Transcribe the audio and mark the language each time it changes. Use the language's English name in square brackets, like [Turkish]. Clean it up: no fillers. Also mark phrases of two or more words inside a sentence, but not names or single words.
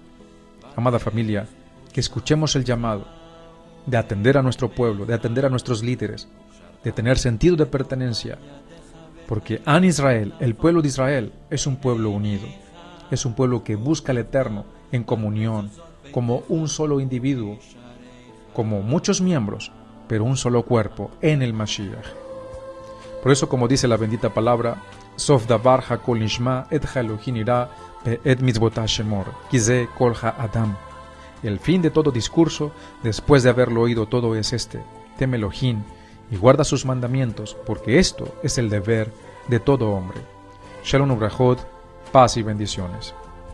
[Spanish] Amada familia, que escuchemos el llamado de atender a nuestro pueblo, de atender a nuestros líderes, de tener sentido de pertenencia, porque [Hebrew] עם ישראל, [Spanish] el pueblo de Israel, es un pueblo unido, es un pueblo que busca al Eterno en comunión, como un solo individuo, como muchos miembros, pero un solo cuerpo en el Mashiach. Por eso, como dice la bendita palabra, [Hebrew] סוף דבר הכל נשמע את אלהים ירא את מצותיו שמור, כי זה כל האדם. [Spanish] El fin de todo discurso, después de haberlo oído todo, es este: teme Elohim y guarda sus mandamientos, porque esto es el deber de todo hombre. [Hebrew] שלום וברכות, [Spanish] paz y bendiciones.